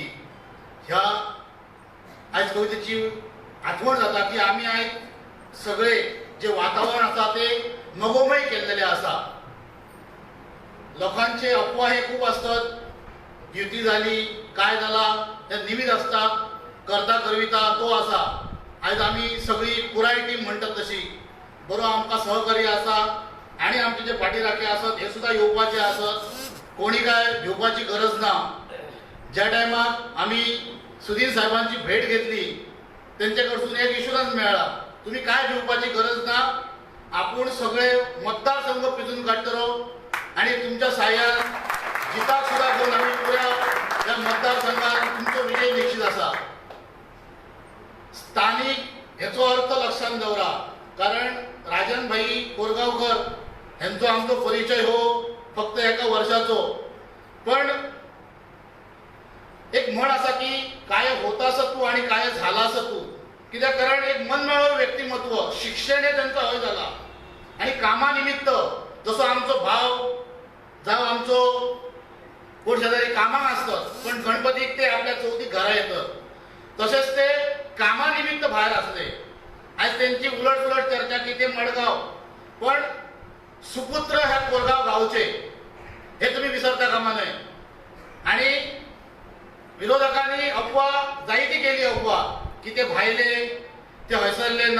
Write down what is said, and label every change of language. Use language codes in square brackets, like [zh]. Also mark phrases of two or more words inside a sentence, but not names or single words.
[kok] ह्या आज कवितेची आठवण जाता की आम्ही आज सगळे जे वातावरण आसा ते मगोमय केलेले आसा. [mr] लोकांचे अफवा हे खूप असतात. युती झाली काय झाला ते निमित असता करता करविता तो असा. [kok] आज आम्ही सगळी पुराय टीम म्हणतात तशी बरो आमकां सहकार्य आसा आणि आमचे जे पाठीराखे असत हे सुद्धा येवपाचे असत. कोणी काय घेवपाची गरज ना. ज्या टायमाक आम्ही सुधीर साहेबांची भेट घेतली त्यांच्याकडून एक इन्शुरन्स मिळाला, तुम्ही काय घेवपाची गरज ना, आपण सगळे मतदारसंघ पिजून काडटलो आणि तुमच्या साह्यान जिताक सुद्धा घेऊन आम्ही पुऱ्या या मतदारसंघात तुमचो विजय निश्चित असा. स्थानिक हेचो अर्थ लक्षात दवरा. कारण राजनभाई कोरगांवकर यांचो आमचो परिचय हो फक्त एका वर्षाचो, पण एक म्हण असा की [mr] काय होतास तू आणि काय झालास तू. [kok] कित्याक कारण एक मनमेळो व्यक्तिमत्व शिक्षण हे त्यांचं हय झाला आणि कामानिमित्त जसो आमचो भाव जावं आमचो कोण शेजारी कामाक असतात पण गणपतीक ते आपल्या चवथीक घरा येतात, तसेच ते कामानिमित्त भायर असले. [mr] आज त्यांची उलट सुलट चर्चा की ते मडगाव, पण सुपुत्र ह्या कोरगाव गावचे हे तुम्ही विसरता कामा नये. [kok] आणि विरोधकांनी अफवा जायती केली अफवा की ते भायले ते हयसरले ना.